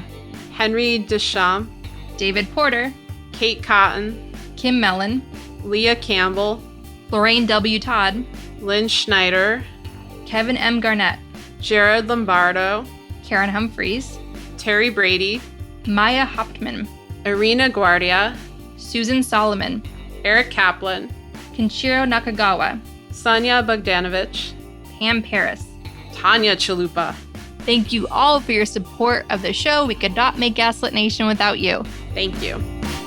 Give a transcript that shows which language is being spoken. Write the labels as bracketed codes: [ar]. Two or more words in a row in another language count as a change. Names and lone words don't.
[en] Henry Deschamps, David Porter, Kate Cotton, Kim Mellon, Leah Campbell, Lorraine W. Todd, Lynn Schneider, Kevin M. Garnett, Jared Lombardo, Karen Humphreys, Terry Brady, Maya Hauptman, Irina Guardia, Susan Solomon, Eric Kaplan, Kenshiro Nakagawa, Sonia Bogdanovich, Pam Paris, Tanya Chalupa. Thank you all for your support of the show. We could not make Gaslit Nation without you. Thank you.